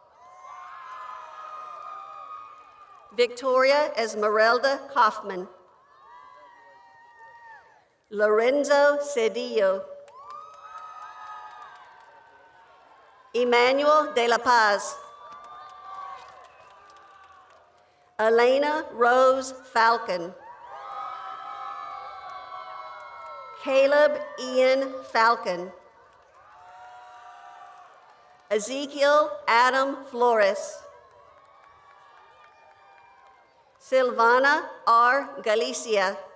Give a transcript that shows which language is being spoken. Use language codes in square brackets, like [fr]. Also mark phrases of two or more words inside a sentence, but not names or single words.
[en] Victoria Esmeralda Kaufman. Lorenzo Cedillo. Emmanuel de la Paz. Elena Rose Falcon. Caleb Ian Falcon. Ezekiel Adam Flores. Silvana R. Galicia.